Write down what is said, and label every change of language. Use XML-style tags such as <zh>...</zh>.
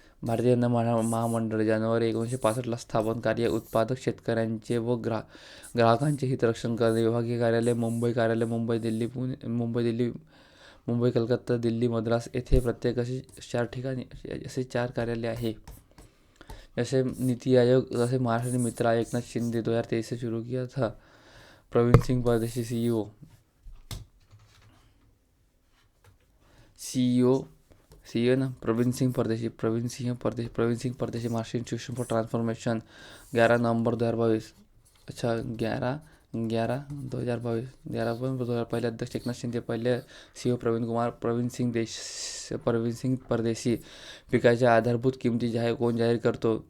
<mr>जानेवारी 1965 स्थापन. कार्य उत्पादक शेतकऱ्यांचे व ग्राहकांचे हितरक्षण करणे. विभागीय कार्यालय मुंबई. मुंबई, कलकत्ता, दिल्ली, मद्रास येथे प्रत्येक असे 4 कार्यालय आहे.</mr> <hi>जैसे नीति आयोग, जैसे महाराष्ट्र मित्र आयोग एकनाथ शिंदे 2023 से शुरू किया था. प्रवीण सिंह परदेशी CEO ना Praveen Singh Pardeshi. Maharashtra institution for transformation 11 नवंबर 2022. अच्छा 11/11/2022.</hi> <mr>पहिले अध्यक्ष एकनाथ शिंदे. पहिले CEO प्रवीण सिंग परदेशी. पिकाच्या आधारभूत किमती कोण जाहीर करतो?</mr>